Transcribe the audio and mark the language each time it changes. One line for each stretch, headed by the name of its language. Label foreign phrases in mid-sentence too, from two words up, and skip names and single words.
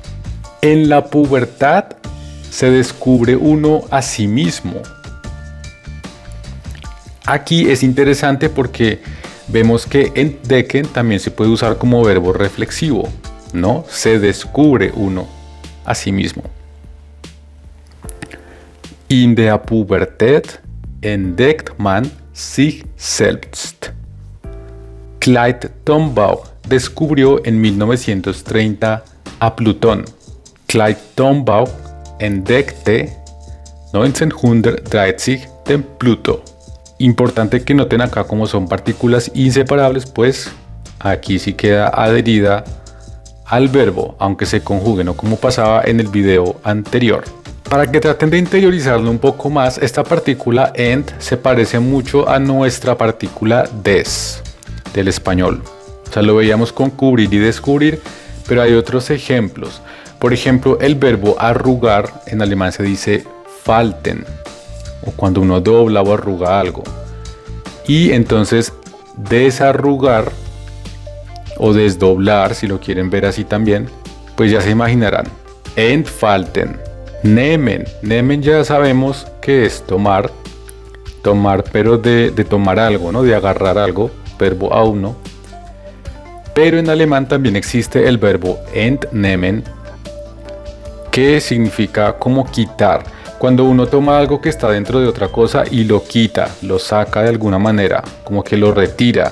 Spanish: En la pubertad se descubre uno a sí mismo. Aquí es interesante porque vemos que entdecken también se puede usar como verbo reflexivo, ¿no? Se descubre uno a sí mismo.
German: In der Pubertät entdeckt man sich selbst.
Spanish: Clyde Tombaugh descubrió en 1930 a Plutón.
German: Clyde Tombaugh entdeckte 1930 den Pluto.
Spanish: Importante que noten acá como son partículas inseparables, pues aquí sí queda adherida al verbo, aunque se conjugue, no como pasaba en el video anterior. Para que traten de interiorizarlo un poco más, esta partícula ent se parece mucho a nuestra partícula des del español. O sea, lo veíamos con cubrir y descubrir, pero hay otros ejemplos. Por ejemplo, el verbo arrugar en alemán se dice falten, o cuando uno dobla o arruga algo. Y entonces desarrugar o desdoblar, si lo quieren ver así también, pues ya se imaginarán.
German: Entfalten. Nehmen.
Spanish: Nehmen ya sabemos que es tomar, pero de tomar algo, ¿no? De agarrar algo, verbo auno. Pero en alemán también existe el verbo entnehmen, que significa como quitar. Cuando uno toma algo que está dentro de otra cosa y lo quita, lo saca de alguna manera, como que lo retira.